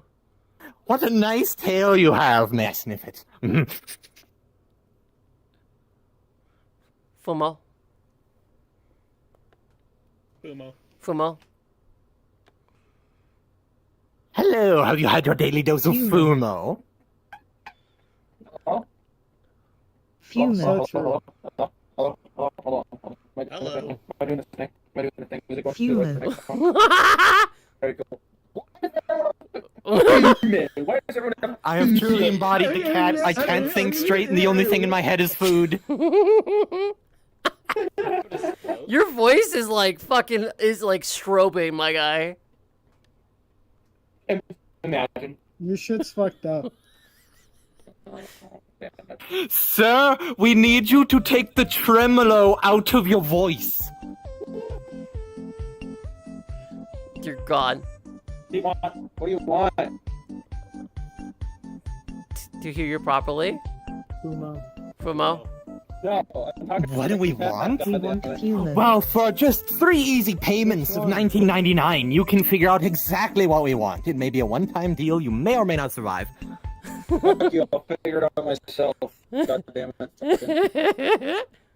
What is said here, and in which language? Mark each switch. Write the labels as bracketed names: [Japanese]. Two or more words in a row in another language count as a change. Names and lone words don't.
[English] What a nice tail you have. May I sniff it? Fumo. Fumo. Hello, have you had your daily dose of Fumo? Fumo. Hello. Fumo. I have truly embodied the cat. I can't think straight, and the only thing in my head is food. Your voice is like fucking strobing, my guy. Imagine. Your shit's fucked up. Sir, we need you to take the tremolo out of your voice. Dear God. What do you want? What do you want? To hear you properly? Fumo. Fumo? No, I'm talking. What do we want? We want human. Well, for just 3 easy payments of $19.99, you can figure out exactly what we want. It may be a one-time deal. You may or may not survive. Fuck you, I'll figure it out myself. God damn it.